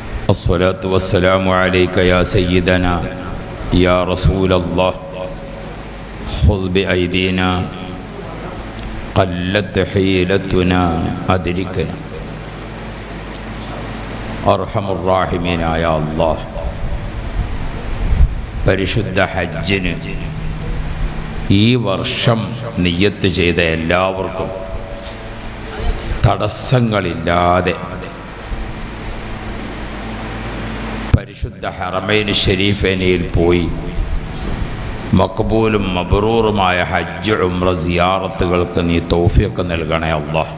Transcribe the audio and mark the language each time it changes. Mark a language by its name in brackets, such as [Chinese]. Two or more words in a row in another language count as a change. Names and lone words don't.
[Arabic] الصلاة والسلام عليك يا سيدنا يا رسول الله خذ بأيدينا قلت حيلتنا أدركنا أرحم الراحمين يا الله [Malayalam] പരിശുദ്ധ ഹജ്ജിന് ഈ വർഷം നിയ്യത്ത് ചെയ്ത എല്ലാവർക്കും തടസ്സങ്ങളില്ലാതെ പരിശുദ്ധ ഹറമൈൻ ഷരീഫൈനിൽ പോയി മഖബൂലും മബ്റൂറുമായ ഹജ്ജ് ഉംറ സിയാറത്തുകൾക്ക് നീ തൗഫീഖ് നൽകണേ അല്ലാഹ്.